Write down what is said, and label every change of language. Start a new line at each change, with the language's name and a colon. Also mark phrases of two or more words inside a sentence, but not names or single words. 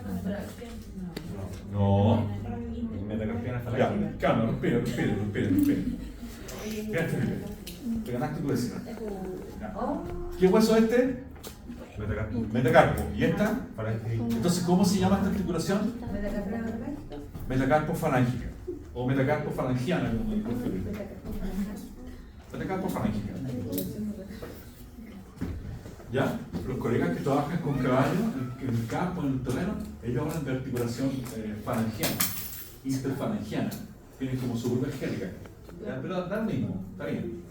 Spanish: No. Ya, calma, respira. Te ganaste tu décima. ¿Qué hueso es este? Metacarpo. ¿Y esta? Entonces, ¿cómo se llama esta articulación? Metacarpo falángica. O metacarpo falangiana, como digo. Metacarpo falángica. ¿Ya? Los colegas que trabajan con caballos en el campo, en el terreno, ellos hablan de articulación falangiana, interfalangiana. Tienen como su curva esquélica. Pero da lo mismo, está bien.